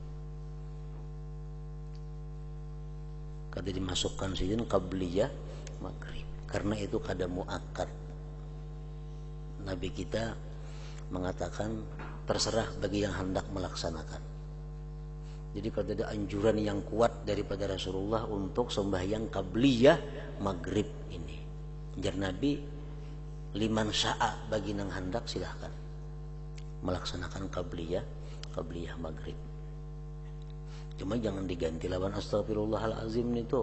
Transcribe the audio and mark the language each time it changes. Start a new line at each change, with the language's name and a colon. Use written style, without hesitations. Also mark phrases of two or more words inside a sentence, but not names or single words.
Banjar: Kata dimasukkan sini qabliyah maghrib karena itu kada muakkad.
Indonesian: Nabi kita mengatakan terserah bagi yang hendak melaksanakan. Jadi kalau ada anjuran yang kuat daripada Rasulullah untuk sembahyang qabliyah maghrib ini.
Banjar: Jar Nabi,
Arabic: لمن شاء,
Banjar: bagi yang hendak silahkan melaksanakan qabliyah maghrib.
Indonesian: Cuma jangan diganti lawan astagfirullahalazim itu.